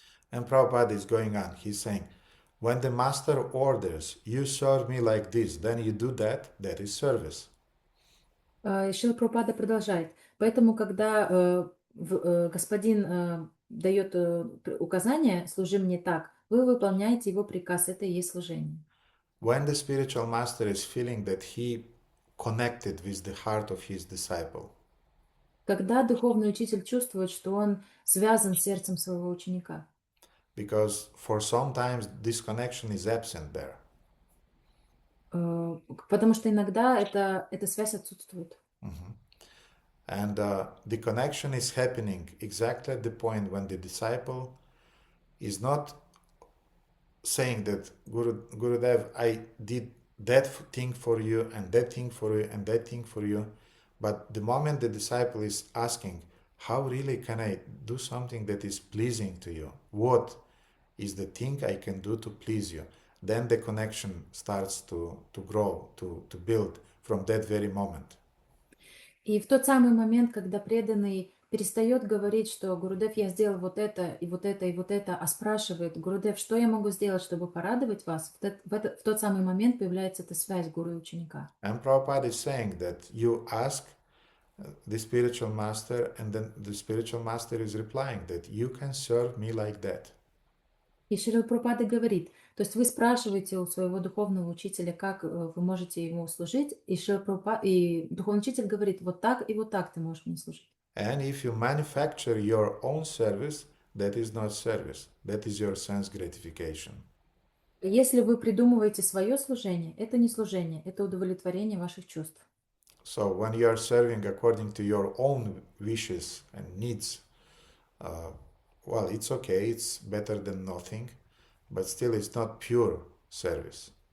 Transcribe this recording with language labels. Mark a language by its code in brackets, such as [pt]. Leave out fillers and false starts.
[en] And Prabhupada is going on, he's saying, when the master orders, you serve me like this, then you do that is service. [ru] Шрила Прабхупада продолжает. Поэтому, когда господин дает указание «служи мне так», вы выполняете его приказ, это и есть служение. [en] When the spiritual master is feeling that he connected with the heart of his disciple, [ru] Когда духовный учитель чувствует, что он связан с сердцем своего ученика, [en] because for sometimes this connection is absent there. [ru] потому что иногда эта связь отсутствует. [en] And the connection is happening exactly at the point when the disciple is not saying that Gurudev, I did that thing for you and that thing for you and that thing for you, but the moment the disciple is asking, how really can I do something that is pleasing to you? What is the thing I can do to please you? then the connection starts to grow, to build from that very moment. [ru] И в тот самый момент, когда преданный перестает говорить, что Гурудев, я сделал вот это, и вот это, и вот это, а спрашивает, Гурудев, что я могу сделать, чтобы порадовать вас, в тот самый момент появляется эта связь гуру и ученика. [en] And Prabhupada is saying that you ask the spiritual master, and then the spiritual master is replying that you can serve me like that. [ru] И Шрила Прабхупада говорит, то есть вы спрашиваете у своего духовного учителя, как вы можете ему служить, и духовный учитель говорит, вот так и вот так ты можешь мне служить. [en] And if you manufacture your own service, that is not service, that is your sense gratification. [ru] Если вы придумываете свое служение, это не служение, это удовлетворение ваших чувств. [en] So when you are serving according to your own wishes and needs, well, it's okay, it's better than nothing, but still it's not pure service.